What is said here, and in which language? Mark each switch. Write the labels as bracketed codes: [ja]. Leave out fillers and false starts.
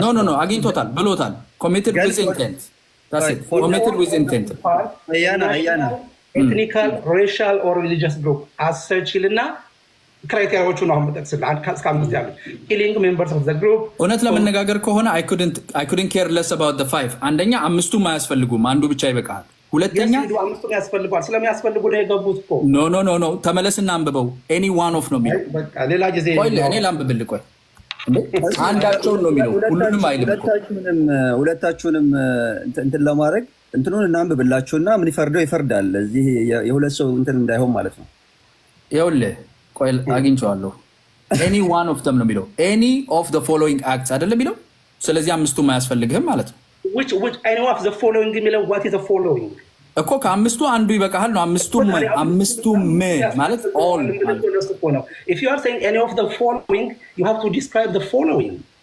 [en] no [am] አግኝቶታል ብሎታል [en] committed with intent that's it committed with intent [am] አያና [en] ethnical racial or religious group as such [am] ይልና ክራይቴሪያዎቹ ነው አመጣጥስል እስከ 5 ያሉ [en] killing members of the group [am] እውነት ለመነጋገር ከሆነ [en] I couldn't care less about the 5 [am] አንደኛ አምስቱም አያስፈልጉም አንዱ ብቻ ይበቃል ሁለተኛ አምስቱም ያስፈልጋል ስለሚያስፈልጉ ነው የገቡት እኮ [en] no [am] ተመለስና አንብበው [en] any one of [am] ነው የሚለው በቃ ሌላ ጊዜ እኔ ላንብብልህ ቆይ አንዳቸው ነው የሚለው ሁሉንም አይልም ሁለታችሁንም እንትን ለማድረግ እንትኑን እናንብብላችሁና ምን ይፈርደው ይፈርዳል እዚህ የሁለት ሰው እንትን እንዳይሆን ማለት ነው ይኸውልህ ቆይ አግኝቼዋለሁ [en] any one of them [am] ነው የሚለው [en] any of the following acts [am] አይደለም የሚለው ስለዚህ አምስቱም አያስፈልግህም ማለት ነው [en] which any of the following [am] የሚለው [en] what is the following [am] እኮ ከአምስቱ አንዱ ይበቃሃል ነው አምስቱም ማለት [en] all if you are saying any of the following you have to describe the following